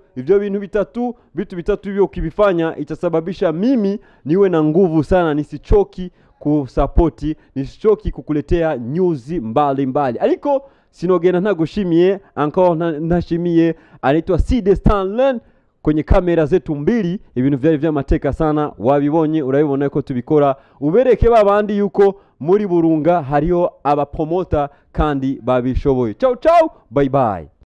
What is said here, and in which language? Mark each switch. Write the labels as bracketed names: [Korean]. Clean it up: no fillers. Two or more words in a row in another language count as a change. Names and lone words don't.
[Swahili] Hivyo vitu vitatu hivyo ukivifanya itasababisha mimi niwe na nguvu sana, nisichoki kusupporti, nisichoki kukuletea news mbalimbali. Aliko sinogena nagushimie, encore nashimie, anaitwa CD Stanley kwenye kamera zetu mbili. [Rundi] Ibintu vyari vyamateka sana, wabibonye urabibona ko tubikora. Ubereke babandi yuko muri Burunga hariyo abapromota kandi babishoboye. [Italian] Ciao ciao, [English] bye bye.